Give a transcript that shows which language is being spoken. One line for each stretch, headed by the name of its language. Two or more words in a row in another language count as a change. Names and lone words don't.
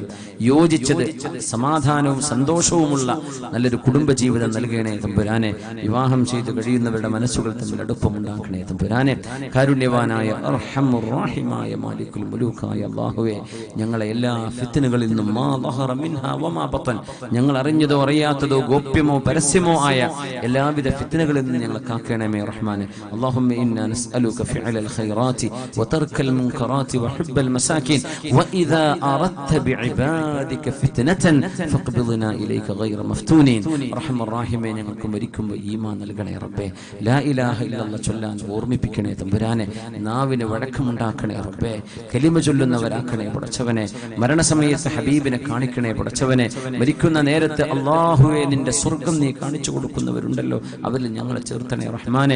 Malayalam: യോജിച്ചത് സമാധാനവും സന്തോഷവുമുള്ള നല്ലൊരു കുടുംബജീവിതം നൽകണേ തമ്പുരാനെ വിവാഹം ചെയ്ത് കഴിയുന്നവരുടെ മനസ്സുകൾ തമ്മിൽ അടുപ്പമുണ്ടാക്കണേ തമ്പുരാനെ കാരുണ്യവാനായ അർഹമുർ റഹീമായ മാലിക്കുൽ മുലൂക്കായ അല്ലാഹുവേ ഞങ്ങളെ എല്ലാ ഫിത്നകളിൽ നിന്നും
Arabic: ما ظهر منها وما بطن
Malayalam: ഞങ്ങൾ അറിഞ്ഞതോ അറിയാത്തതോ ഗോപ്യമോ പരസ്യമോ ആയ എല്ലാവിധ ഫിത്നകളിൽ നിന്ന് ഞങ്ങളെ കാക്കണമേ
Arabic: റഹ്മാനെ اللهم إنا نسألك فعل الخيرات وترك المنكرات وحب المساكين وإذا أردت بعبادك فتنة فاقبضنا إليك غير مفتونين رحم الراحمين
Malayalam: ഞങ്ങൾക്ക് മരിക്കുമ്പോൾ ഈമാൻ നൽകണേ റബ്ബേ
Arabic: لا إله إلا الله
Malayalam: ചൊല്ലാൻ ഓർമ്മിപ്പിക്കണേ തമ്പുരാനെ നാവിന് വഴക്കമുണ്ടാക്കണേ റബ്ബേ കലിമ ചൊല്ലുന്നവരാക്കണേ പടച്ചവനെ മരണസമയത്ത് ഹബീബിനെ കാണിക്കണേ പടച്ചവനെ മരിക്കുന്ന നേരത്ത് അല്ലാഹുവേ നിന്റെ സ്വർഗ്ഗം നീ കാണിച്ചു കൊടുക്കുന്നവരുണ്ടല്ലോ അവരിൽ ഞങ്ങളെ ചേർത്തണേ റഹ്മാൻ റഹ്മാനെ.